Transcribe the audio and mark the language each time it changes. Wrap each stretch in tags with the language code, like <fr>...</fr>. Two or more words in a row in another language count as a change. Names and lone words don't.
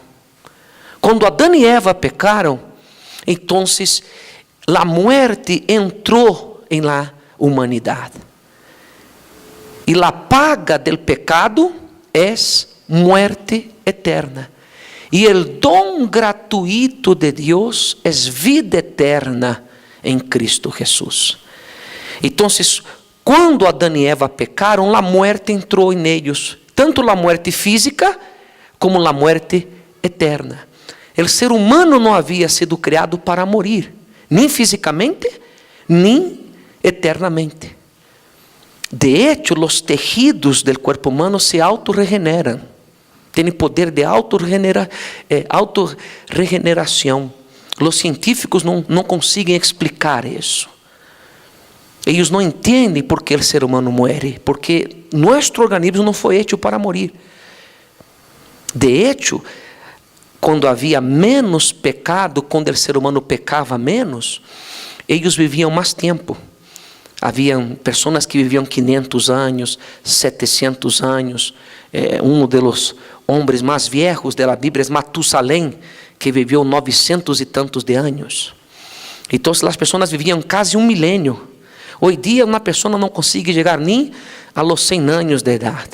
<es>Cuando Adán y Eva pecaron, entonces la muerte entró en la humanidad. E la paga del pecado es muerte eterna. E el don gratuito de Dios es vida eterna en Cristo Jesús. Entonces,</es> <pt>quando Adão e Eva pecaram,</pt> <es>la muerte entrou en ellos, tanto la muerte física como la muerte eterna. El ser humano</es> <pt>não havia sido criado para morir, nem fisicamente, nem eternamente.</pt> <es>De hecho, los tejidos del cuerpo humano se autorregeneran. Tienen poder de autorregeneración. Los científicos no consiguen explicar eso. Ellos no entienden por qué el ser humano muere, porque nuestro organismo no fue hecho para morir. De hecho, cuando había menos pecado, cuando el ser humano pecava menos, ellos vivían más tiempo.</es> <pt>Haviam pessoas que viviam 500 anos, 700 anos. Um dos homens mais viejos da Bíblia é Matusalém, que viveu 900 e tantos de anos. Então, as pessoas viviam quase um milênio. Hoje dia, uma pessoa não consegue chegar nem a los 100 anos de idade.</pt>